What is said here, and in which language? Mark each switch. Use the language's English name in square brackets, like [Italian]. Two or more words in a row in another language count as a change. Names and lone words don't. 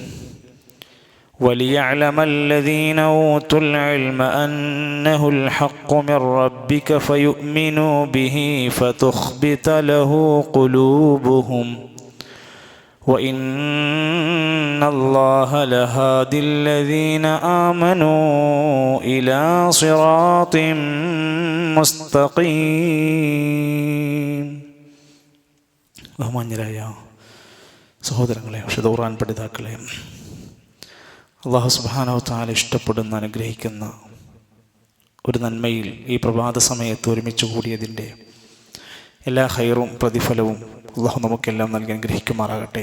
[Arabic] وليعلم الذين أوتوا العلم أنه الحق من ربك فيؤمنوا به فتخبت له قلوبهم وإن الله لهادي الذين آمنوا إلى صراط മുസ്തഖീം. [Malayalam] ബഹുമാന്യരായ സഹോദരങ്ങളെ, വിശുദ്ധ ഖുർആൻ പഠിതാക്കളെ, അല്ലാഹു [Arabic] سبحانه وتعالى [Malayalam] ഇഷ്ടപ്പെടുന്ന അനുഗ്രഹിക്കുന്ന ഒരു നന്മയിൽ ഈ പ്രഭാത സമയത്ത് ഒരുമിച്ച് കൂടിയതിൻ്റെ എല്ലാ ഖൈറും പ്രതിഫലവും അല്ലാഹു നമുക്കെല്ലാം നൽകി അനുഗ്രഹിക്കുമാറാകട്ടെ.